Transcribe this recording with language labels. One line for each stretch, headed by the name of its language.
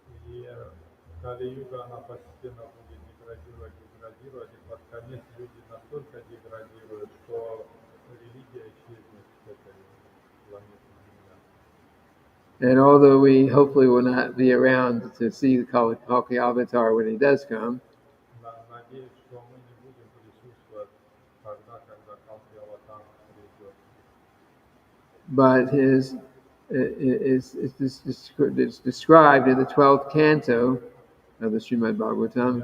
Russian: И Кали-юга, она постепенно будет деградировать, и под конец люди настолько деградируют, что религия исчезнет с этой планеты Земля.
English: And although we hopefully will not be around to see the Kalki avatar when he does come,
Russian: Надеюсь, что мы не будем присутствовать когда Калки-аватар придет.
English: but it's described in the 12th canto of the Srimad-bhagavatam